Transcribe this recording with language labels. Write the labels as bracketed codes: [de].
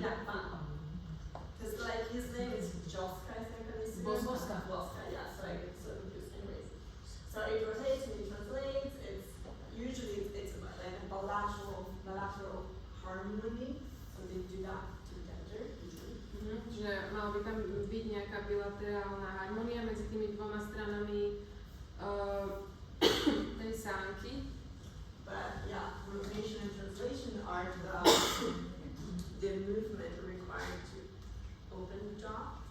[en] yeah, because like his name is Joska, I think I see. Boska. Boska, yeah. So I get so confused. Anyways, so it rotates and it translates. It's usually it's about like a bilateral harmony. So they do that together usually. [sk] Že mal by tam byť nejaká bilaterálna harmonia medzi tými dvoma stranami tej sánky. [en] But yeah, rotation and translation are the movement required to open the jaw.